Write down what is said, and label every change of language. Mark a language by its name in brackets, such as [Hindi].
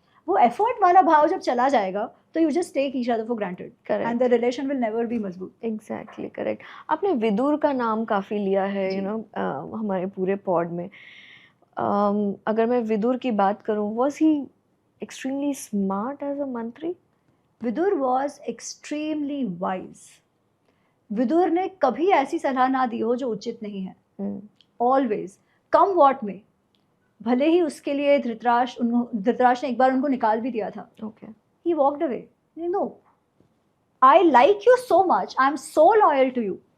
[Hindi] वो एफर्ट वाला भाव जब चला जाएगा तो [English] You just take each other for granted and the relation will never be मजबूत। Exactly correct. [Hindi] आपने विदुर का नाम काफी लिया है जी। [English] you know [Hindi] हमारे पूरे पॉड में। अगर मैं विदुर की बात करूं, [English] was he extremely smart as a [Hindi] मंत्री? [English] Vidur was extremely wise. [Hindi] Vidur ने कभी ऐसी सलाह ना दी हो जो उचित नहीं है। [English] always come what [Hindi] में, भले ही उसके लिए धृतराष्ट्र ने एक बार उनको निकाल भी दिया था। [English] Okay. He walked away. No, I like you so much. I am so loyal to you.